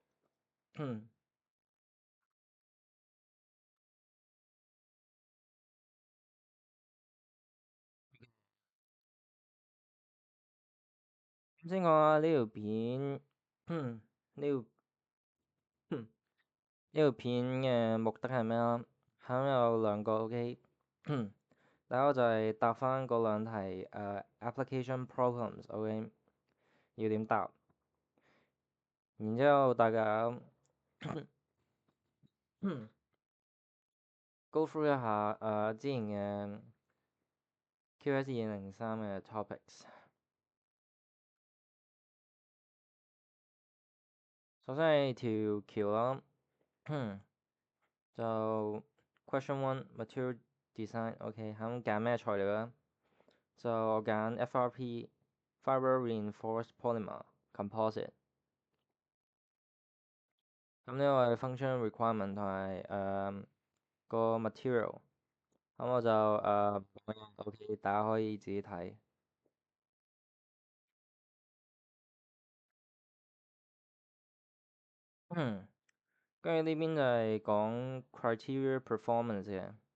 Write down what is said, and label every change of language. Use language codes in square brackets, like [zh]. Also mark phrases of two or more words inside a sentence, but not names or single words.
[yue] 先講下呢條片，呢條片嘅目的係咩啦？有兩個 OK。第一個就係答翻嗰兩題 [en] application problems， [yue] OK，要點答？然之後大家 [en] go through [yue] 一下之前嘅 QS 2003嘅 topics。首先係條橋啦，就 [en] question one material design， [yue] OK，揀咩材料啦？就我揀 [en] FRP fiber reinforced polymer composite。 [yue] 咁呢個係 [en] function requirement [yue] 同埋個 material。咁我就OK，大家可以自己睇。跟住呢邊就係講 [en] criteria performance [yue] 嘅。